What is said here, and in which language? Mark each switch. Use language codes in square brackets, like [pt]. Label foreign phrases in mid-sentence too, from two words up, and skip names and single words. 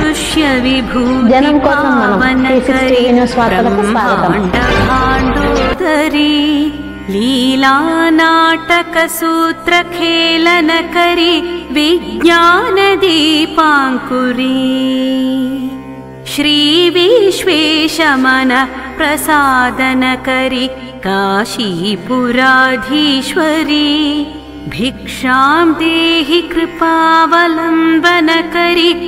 [te] జనం కోసం మనం [sa] भांडोदरी लीला नाटक सूत्र खेलन करी विज्ञान दीपांकुरी श्री विश्वेशमन प्रसादन करी काशीपुराधीश्वरी भिक्षां देहि कृपावलंबन करी